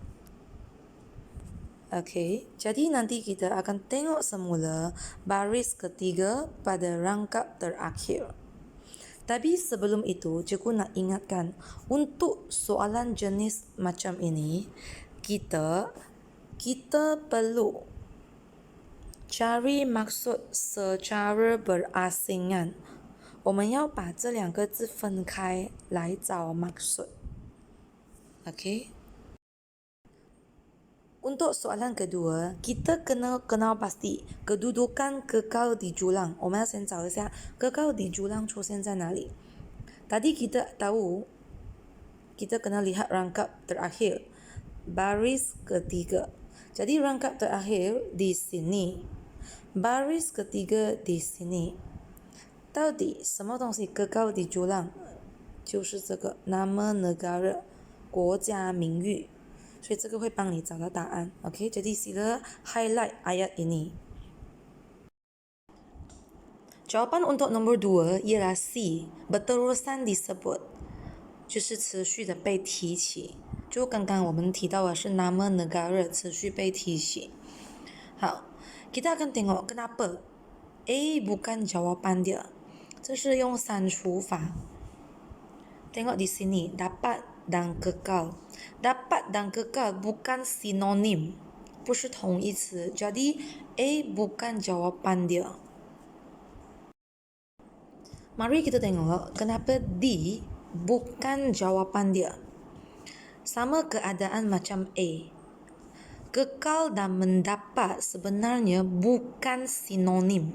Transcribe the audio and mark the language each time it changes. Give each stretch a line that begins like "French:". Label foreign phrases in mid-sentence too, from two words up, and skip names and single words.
Malay: Okey, jadi nanti kita akan tengok semula baris ketiga pada rangkap terakhir. Tapi sebelum itu, cikgu nak ingatkan, untuk soalan jenis macam ini, kita perlu cari maksud secara berasingan.
Chinese: 我们要把这两个字分开来找 maksud.
Malay: Okey? Untuk soalan kedua, kita kena kenal pasti kedudukan kekal di julang.
Chinese: 我们要先找一下
Malay: kekal di julang
Chinese: 出现在哪里。
Malay: Tadi kita tahu, kita kena lihat rangkap terakhir, baris ketiga. Jadi rangkap terakhir di sini, baris ketiga di sini.
Chinese: 到底什么东西
Malay: kekal di julang?
Chinese: 就是这个
Malay: nama negara,
Chinese: 国家名誉。所以这个会帮你找到答案。
Malay: OK, jadi sila highlight ayat ini. Jawapan untuk nombor 2 ialah C, berterusan disebut,
Chinese: 就是持续的被提起。就刚刚我们提到的是
Malay: nama negara
Chinese: 持续被提起。好，
Malay: kita akan tengok kenapa A bukan jawapan dia.
Chinese: 这是用删除法。
Malay: Tengok di sini, dapat dan kekal. Dapat dan kekal bukan sinonim,
Chinese: 不是同义词.
Malay: Jadi A bukan jawapan dia. Mari kita tengok kenapa D bukan jawapan dia. Sama keadaan macam A. Kekal dan mendapat sebenarnya bukan sinonim.